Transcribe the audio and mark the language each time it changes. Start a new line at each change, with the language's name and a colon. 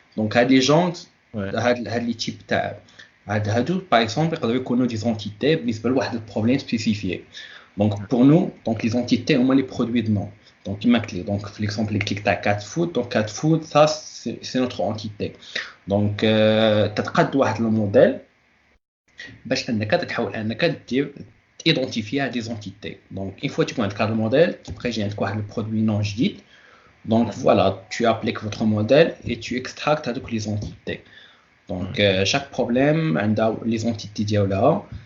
Arabic: donc هاد لي جونت هاد لي تيب تاع هادو
French: par exemple
Arabic: يقدروا يكونوا دي زونتيتي بالنسبه لواحد البروبليم سبيسيفيك.
French: donc pour nous donc les entités
Arabic: هما
French: les produits de nom.
Arabic: donc كيما قلت لي donc في l'exemple اللي كليك تاع cat food.
French: donc cat food ça c'est notre entité.
Arabic: donc تتقاد واحد الموديل باش انك تحاول انك دير ايدونتيفي هاد لي زونتيتي.
French: donc une fois
Arabic: تكون عندك هاد الموديل تبقى يجي عندك واحد البرودوي نون جديد.
French: donc voilà tu appliques votre modèle et tu extractes
Arabic: هادوك لي زونتيتي.
French: donc chaque problème a les entités
Arabic: ديالها.